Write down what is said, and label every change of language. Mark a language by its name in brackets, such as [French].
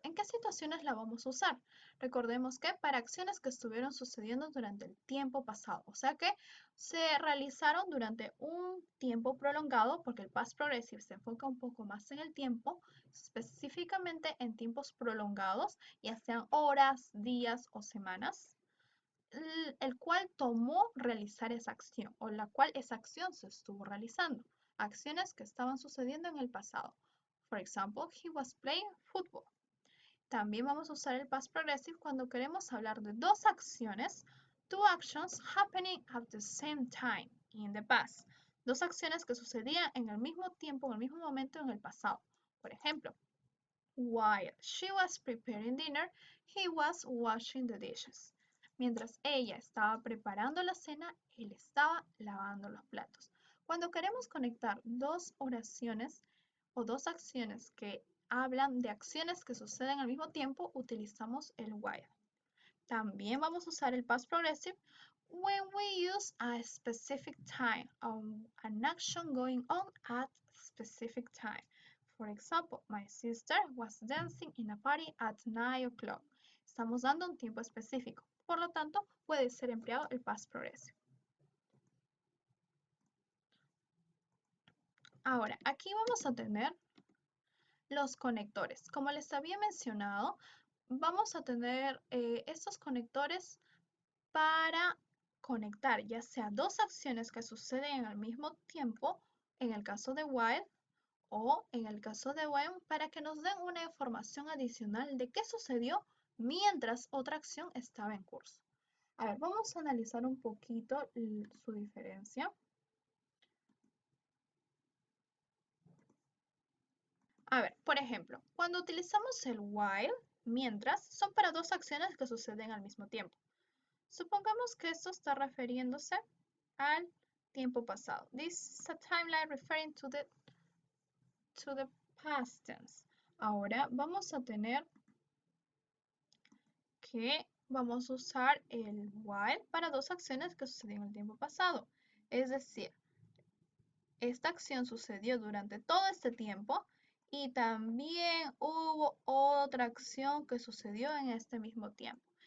[Spanish] ¿En qué situaciones la vamos a usar? Recordemos que para acciones que estuvieron sucediendo durante el tiempo pasado, o sea que se realizaron durante un tiempo prolongado, porque el past progressive se enfoca un poco más en el tiempo, específicamente en tiempos prolongados, ya sean horas, días o semanas, el cual tomó realizar esa acción o la cual esa acción se estuvo realizando. Acciones que estaban sucediendo en el pasado. [English] For example, he was playing football. [Spanish] También vamos a usar el past progressive cuando queremos hablar de dos acciones, [English] two actions happening at the same time. in the past. [Spanish] Dos acciones que sucedían en el mismo tiempo, en el mismo momento en el pasado. Por ejemplo, [English] while she was preparing dinner, he was washing the dishes. [Spanish] Mientras ella estaba preparando la cena, él estaba lavando los platos. Cuando queremos conectar dos oraciones o dos acciones que hablan de acciones que suceden al mismo tiempo, utilizamos el while. También vamos a usar el [English] past progressive when we use a specific time on an action going on at specific time. For example, my sister was dancing in a party at 9 o'clock. [Spanish] Estamos dando un tiempo específico. Por lo tanto, puede ser empleado el past progressive. Ahora, aquí vamos a tener los conectores. Como les había mencionado, vamos a tener estos conectores para conectar ya sea dos acciones que suceden al mismo tiempo, en el caso de while, o en el caso de when, para que nos den una información adicional de qué sucedió mientras otra acción estaba en curso. A ver, vamos a analizar un poquito su diferencia. A ver, por ejemplo, cuando utilizamos el while, mientras, son para dos acciones que suceden al mismo tiempo. Supongamos que esto está refiriéndose al tiempo pasado. [English] This is a timeline referring to the past tense. [Spanish] Ahora vamos a tener que vamos a usar el while para dos acciones que sucedieron en el tiempo pasado. Es decir, esta acción sucedió durante todo este tiempo y también hubo otra acción que sucedió en este mismo tiempo.